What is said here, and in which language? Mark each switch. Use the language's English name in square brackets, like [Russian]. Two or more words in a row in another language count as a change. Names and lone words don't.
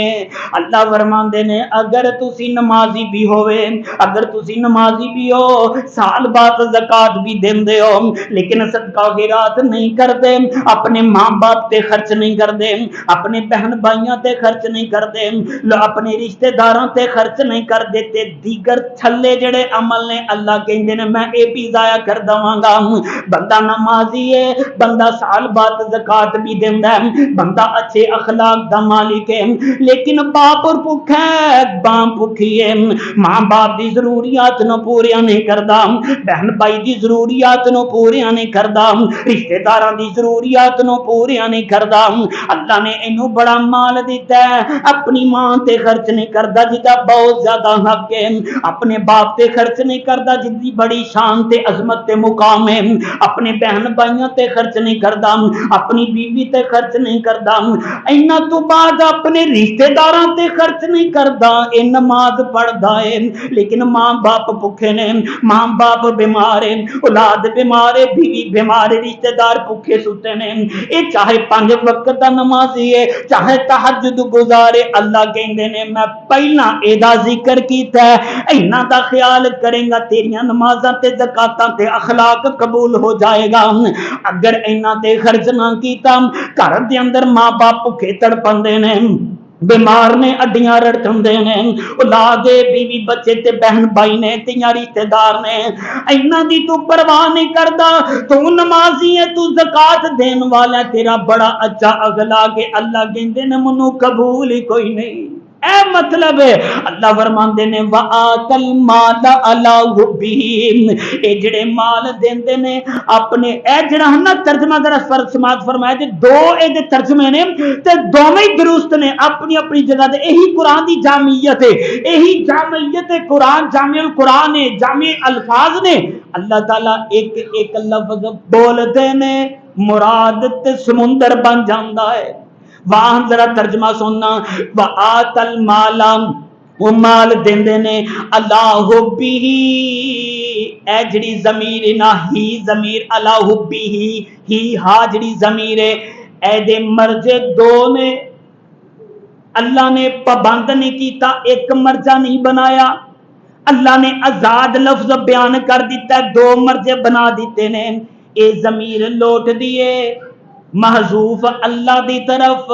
[Punjabi] اللہ فرماندے نے اگر تسی نمازی بھی ہوئے، اگر تسی نمازی بھی ہو، سال بعد زکات بھی دیندے ہو، لیکن صدقہ خیرات نہیں کردے، اپنے ماں باپ تے خرچ نہیں کردے، اپنے بہن بھائیاں تے خرچ نہیں کردے، اپنے رشتہ داراں تے خرچ نہیں کردے، تے دیگر چھلے جڑے عمل نے اللہ کہندے نے میں اے بھی ضائع کر دواں گا۔ بندہ نمازی ہے، بندہ سال بعد زکات بھی دیندا ہے، بندہ اچھے اخلاق دا مالک ہے، لیکن باپ اور بھوکا ہے، ماں بھوکھی ہے، ماں باپ دی ضروریات نو پوریا نہیں کردا، بہن بھائی دی ضروریات نو پوریا نہیں کردا، رشتہ داراں دی ضروریات نو پوریا نہیں کردا۔ اللہ نے اینو بڑا مال دیتا ہے، اپنی ماں تے خرچ نہیں کردا جدا بہت زیادہ حق ہے، اپنے باپ تے خرچ نہیں کردا جدی بڑی شان تے عظمت تے مقام ہے، اپنے بہن بھائیاں تے خرچ نہیں کردا، اپنی بیوی تے خرچ نہیں کردا، اینا تو بعد اپنے رشتہ داراں تے خرچ نہیں کردا، اے نماز پڑھدا ہے لیکن ماں باپ بھوکے نے، ماں باپ بیمار ہیں، اولاد بیمار ہے، بیوی بیمار ہے، رشتہ دار بھوکے سوتے نے، اے چاہے 5 وقت دا نمازی ہے، چاہے تہجد گزارے، اللہ کہندے نے میں پہلا اے دا ذکر کیتا ہے، اینا دا خیال کریں گا تیریاں نمازاں تے زکاتاں تے اخلاق قبول ہو جائے گا۔ اگر اینا تے خرچ نہ کیتا، گھر دے اندر ماں باپ بھوکے تڑپندے نے، بیمار نے، اڈیاں رڑکندے نے، اولاد بیوی بچے تے بہن بھائی نے، تیاں رشتہ دار نے، اینا دی تو پرواہ نہیں کردا، تو نمازی ہے، تو زکات دین والا، تیرا بڑا اچھا اخلاق ہے، اللہ کہندے نے منو قبول ہی کوئی نہیں۔ اے مطلب ہے اللہ فرماندے نے [Arabic] وَآتَ الْمَالَ عَلَىٰ حُبِّهِ، [Punjabi] اے جڑے مال دیندے نے اپنے، اے جڑا نا ترجمہ ذرا سماعت فرمایا جے، دو اے دے ترجمے نے تے دوویں درست نے اپنی اپنی جگہ تے، یہی قرآن دی جامعیت ہے، یہی جامعیت قرآن، جامع القرآن ہے، جامع الفاظ نے، اللہ تعالیٰ ایک ایک لفظ بولتے نے مراد تے سمندر بن جاندا ہے۔ وہاں ذرا ترجمہ سننا، [Arabic] وَآتَ الْمَالَ، [Punjabi] وہ مال دیندے نے اللہ حُبِّهِ، اے جڑی ضمیر نہ ہی ضمیر اللہ حُبِّهِ، ہی ہا جڑی ضمیر ہے، اے دے مرجے دو نے، اللہ نے پابند نہیں کیتا، ایک مرجع نہیں بنایا، اللہ نے آزاد لفظ بیان کر دیتا ہے، 2 مرجے بنا دیتے نے، اے ضمیر لوٹ دیے محذوف اللہ دی طرف